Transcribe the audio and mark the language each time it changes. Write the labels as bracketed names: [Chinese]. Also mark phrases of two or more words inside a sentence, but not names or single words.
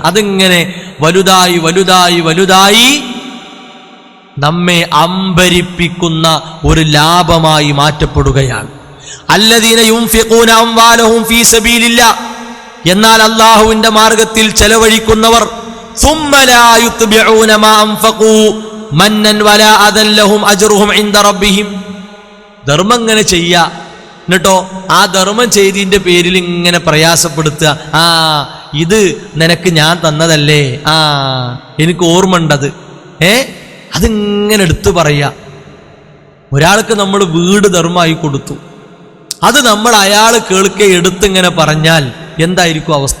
[Malayalam] അതിങ്ങനെ വലുതായി വലുതായി വലുതായി നമ്മെ അമ്പരിപ്പിക്കുന്ന ഒരു ലാഭമായി മാറ്റപ്പെടുകയാണ്. [Arabic] الذين ينفقون أموالهم في سبيل الله, [Malayalam] എന്നാൽ അല്ലാഹുവിന്റെ മാർഗത്തിൽ ചെലവഴിക്കുന്നവർ [Arabic] ثم لا يتبعون ما أنفقوا منا ولا أذى لهم أجرهم عند ربهم. [Malayalam] ധർമ്മം ഇങ്ങനെ ചെയ്യുക, എന്നിട്ടോ ആ ധർമ്മം ചെയ്തതിന്റെ പേരിൽ ഇങ്ങനെ പ്രയാസപ്പെടുത്തുക. ഇത് നിനക്ക് ഞാൻ തന്നതല്ലേ, എനിക്ക് ഓർമ്മ ഉണ്ടത്, അതിങ്ങനെ എടുത്തു പറയുക. ഒരാൾക്ക് നമ്മൾ വീട് ധർമ്മമായി കൊടുത്തു, അത് നമ്മൾ അയാൾ കേൾക്കെ എടുത്തിങ്ങനെ പറഞ്ഞാൽ എന്തായിരിക്കും അവസ്ഥ?